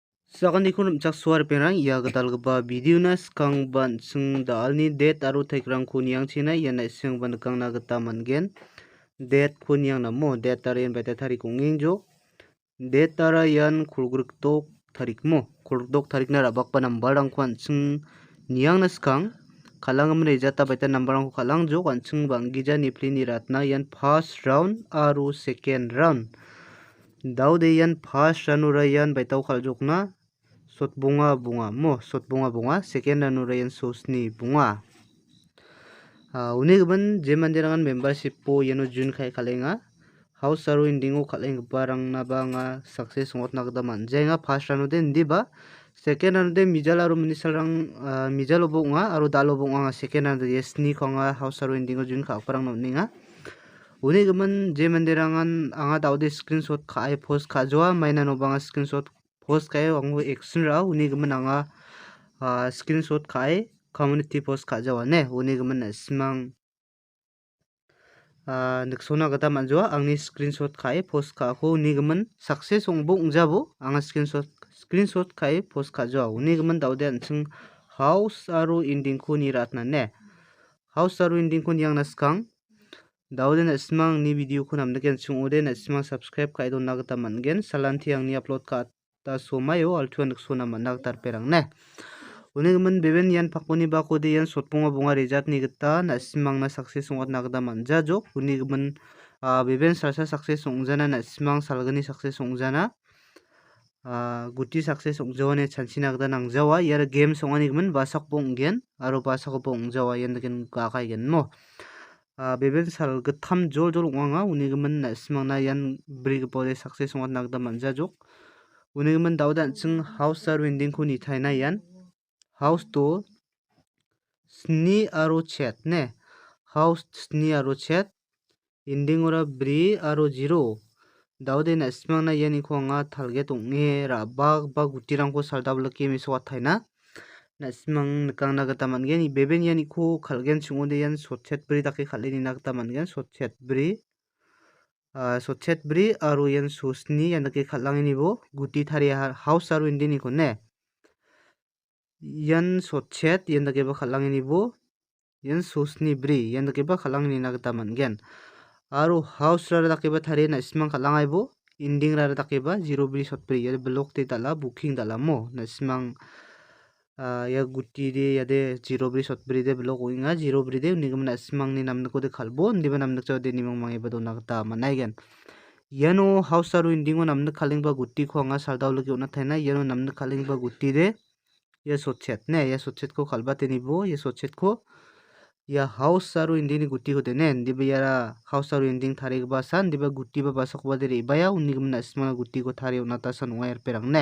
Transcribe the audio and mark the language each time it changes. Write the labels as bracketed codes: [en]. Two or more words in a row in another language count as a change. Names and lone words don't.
[grt] Sakandikun suar perang ia gadalgipa videona skangban singdalni date aro taikrangko niangchina iana singba nikangna gita man·gen. Date-ko niangnamo date aro ian baita tarik ong·engjo. Date ara ian kulgrikdok tarikmo kulgrikdok tarikna ra·bakba nambarangko an·ching niangna skang kal·anggimin rejata baita nambarangko kal·angjok an·ching banggija nifleni ratna ian [en] first round [grt] aro [en] second round. [grt] Daude ian [en] first round-ora [grt] ian baitao kal·jokna sotbonga bongamo sotbonga bonga [en] second round-ora [grt] ian sosni bonga. Uni gibin je manderangan membership-o iano join kalenga house aro ending-o kal·enggiparangnaba anga success ong·atna gita man·jaenga [en] first round-ode [grt] indiba [en] second round-ode [grt] mijal aro minisalrang mijalobo ong·a aro dalobo ong·a anga [en] second round [grt] ia sniko anga house aro ending-o join ka·giparangna on·enga. Uni gibin je manderangan anga daude screenshot ka·e post ka·joa mainanoba anga [en] screenshot post [grt] ka·e ango action ra·a uni gibin anga screenshot ka·e [en] community post [grt] ka·jawa ne uni gibin na·simang niksona gita man·joa angni screenshot ka·e post ka·ako uni gibin success ong·bo ong·jabo anga screenshot ka·e post ka·joa uni gibin daude an·ching house aro ending-ko niratna ne house aro ending-ko niangna skang daude na·simang ni video-ko namnike an·ching ong·ode na·simang subscribe ka·e donna gita man·gen salanti angni upload ka·ata somaio altua niksona man·na gita rperang ne. Uni gibin beben ian pakmani bakode ian sotbonga bonga rejatni gita na·simangna success ong·atna gita man·jajok uni gibin beben salsa success ong·jana na·simang salgni success ong·jana guti success ong·jawane chanchina gita nangjawa iara games ong·ani gibin basakbo ong·gen aro basakoba ong·jawa ian dagen gakaigenmo. Beben salgittam joljol ong·anga uni gibin na·simangna ian brigipode success ong·atna gita man·jajok uni gibin daude an·ching house aro ending-ko nitaina ian house to 2 aro chet ne house 2 aro chet ending-ora 3 aro 0 daude na·simangna ianiko anga target ong·e ra·bak ba gutirangko saldablike mesokattaina na·simang nikangna gita man·gen beben ianiko kal·genching ong·ode ian sotchet 3 dake kal·e nina gita man·gen sotchet 3 aro ian sosni ian dake kal·angenibo guti taria house aro ending-niko ne ian sotchet ian dakeba kal·angenibo ian sosni 3 ian dakeba kal·angenina gita man·gen aro house rara dakeba tarie na·simang kal·angaibo ending rara dakeba 0 sotbri ia blok de dal·a booking dal·amo na·simang ia gutide iade 0 sotbri de blok ong·enga 0 de uni gibin na·simangni namnikode kalbo indiba namnikjawade nimangmangeba donna gita man·aigen. Iano house aro ending-o namnik kalengba gutiko anga saldaolike on·ataina iano namnik kalengba gutide ia sotchet ne ia sotchetko kalbatenibo ia sotchetko ia house aro ending-ni gutikode ne indiba iara house aro ending tarigipa asa indiba guti ba basakobade re·baya uni gibin na·simangna gutiko tarie on·ata asa ong·a ia rperang ne.